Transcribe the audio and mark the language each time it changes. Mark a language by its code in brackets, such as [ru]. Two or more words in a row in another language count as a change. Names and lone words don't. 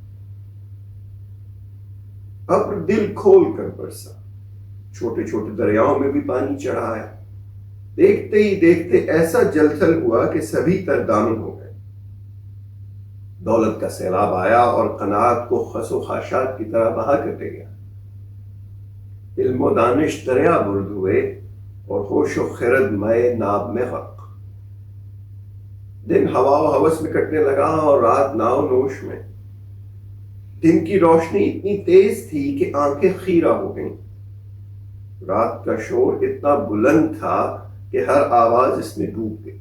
[ur] ابر دل کھول کر برسا، چھوٹے چھوٹے دریاؤں میں بھی پانی چڑھا آیا۔ دیکھتے ہی دیکھتے ایسا جل تھل ہوا کہ سبھی تر دامن ہو گئے۔ دولت کا سیلاب آیا اور قناعت کو خس و خاشاک کی طرح بہا کر لے گیا۔ علم و دانش دریا برد ہوئے اور ہوش و خرد مئے ناب میں غرق۔ دن ہوا و ہوس میں کٹنے لگا اور رات ناؤ نوش میں۔ دن کی روشنی اتنی تیز تھی کہ آنکھیں خیرہ ہو گئیں۔ رات کا شور اتنا بلند تھا کہ ہر آواز اس میں ڈوب گئی۔